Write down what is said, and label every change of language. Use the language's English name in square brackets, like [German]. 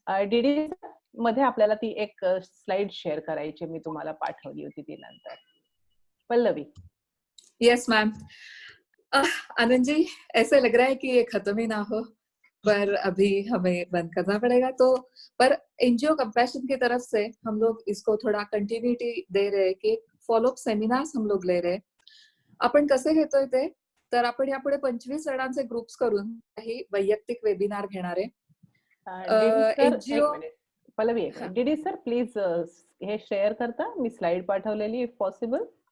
[Marathi] DD मध्ये आपल्याला ती एक स्लाइड शेअर करायची, मी तुम्हाला पाठवली होती ती नंतर. पल्लवी. [English] Yes ma'am. [Hindi] आनंद जी, ऐसे लग रहा है कि ये खत्म ही ना हो, पर अभी हमें बंद करना पड़ेगा। तो पर एनजीओ कंपैशन की तरफ से हम लोग इसको थोडा कंटिन्युटी दे रहे की फॉलोअप सेमिनार्स हम लोग ले रहे। [Marathi] आपण कसे घेतोय ते तर आपण यापुढे 25 जणांचे ग्रुप्स करून काही वैयक्तिक वेबिनार घेणार आहे। NGO Pallavi, DD sir please हे शेअर करता, मी स्लाइड पाठवलेली [English] If possible.